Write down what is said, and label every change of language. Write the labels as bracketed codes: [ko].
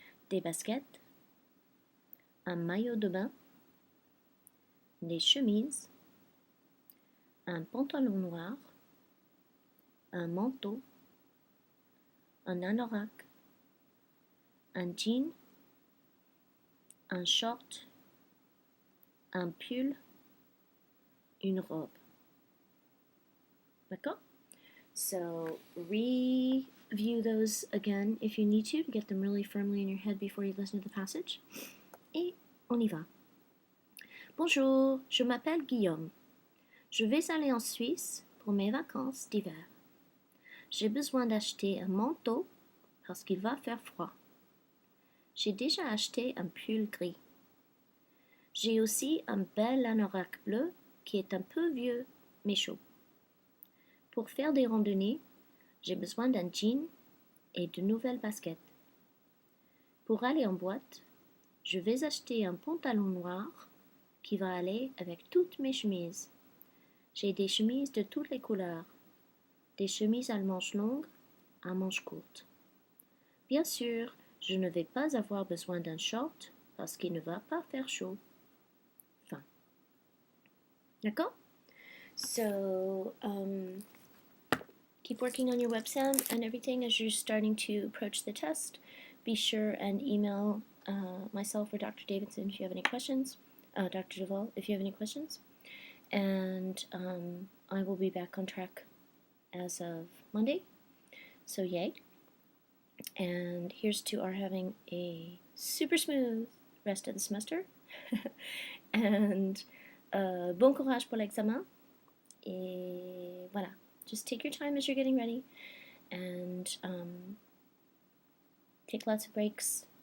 [fr] Des baskets, un maillot de bain, des chemises, un pantalon noir, un manteau, un anorak, un jean, un short, un pull, une robe. D'accord? [en] So review those again if you need to get them really firmly in your head before you listen to the passage. [fr] Et on y va. Bonjour, je m'appelle Guillaume. Je vais aller en Suisse pour mes vacances d'hiver. J'ai besoin d'acheter un manteau parce qu'il va faire froid. J'ai déjà acheté un pull gris. J'ai aussi un bel anorak bleu qui est un peu vieux mais chaud. Pour faire des randonnées, j'ai besoin d'un jean et de nouvelles baskets. Pour aller en boîte, je vais acheter un pantalon noir qui va aller avec toutes mes chemises. J'ai des chemises de toutes les couleurs, des chemises à manches longues, à manches courtes. Bien sûr, je ne vais pas avoir besoin d'un short parce qu'il ne va pas faire chaud. Fin. D'accord? [en] So, keep working on your web sound and everything as you're starting to approach the test. Be sure and email myself or Dr. Davidson if you have any questions. Dr. Duvall, if you have any questions. And I will be back on track as of Monday. So yay. And here's to our having a super smooth rest of the semester. [fr] And bon courage pour l'examen. Et voilà. [en] Just take your time as you're getting ready and take lots of breaks.